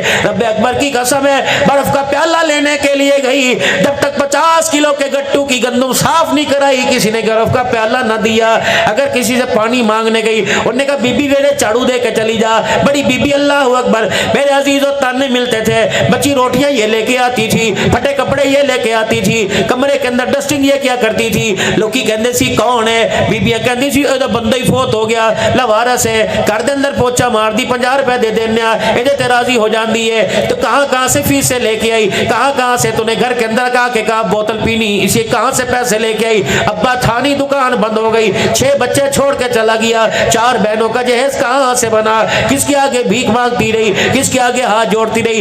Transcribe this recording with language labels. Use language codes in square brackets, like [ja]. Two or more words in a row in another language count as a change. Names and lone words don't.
[ur] رب اکبر کی قسم ہے, برف کا پیالہ لینے کے لیے گئی, جب تک 50 کلو کے گٹو کی گندم صاف نہیں کرائی کسی نے برف کا پیالہ نہ دیا. اگر کسی سے پانی مانگنے گئی, انہوں نے کہا بی بی میرے جھاڑو دے کے چلی جا. بڑی بی بی, اللہ اکبر. میرے عزیز و تانے ملتے تھے, بچی روٹیاں یہ لے کے آتی تھی, پھٹے کپڑے یہ لے کے آتی تھی, کمرے کے اندر ڈسٹنگ یہ کیا کرتی تھی. [pa] لوکی کہندے سی کون ہے, بیبیاں کہندی سی اے بندہ ہی فوت ہو گیا, لوارس ہے, گھر دے اندر پوچھا مار دی, 50 روپے دے دینا, ایدے تے راضی ہو جاندی ہے. [ur] تو کہاں سے فیسیں لے کے آئی, کہاں سے تو نے گھر کے اندر کہا کہ کہا بوتل پینی, اسے کہاں سے پیسے لے کے آئی. ابا تھانی دکان بند ہو گئی, 6 بچے چھوڑ کے چلا گیا, 4 بہنوں کا جہیز کہاں سے بنا, کس کے آگے بھیک مانگتی رہی, کس کے آگے ہاتھ جوڑتی رہی.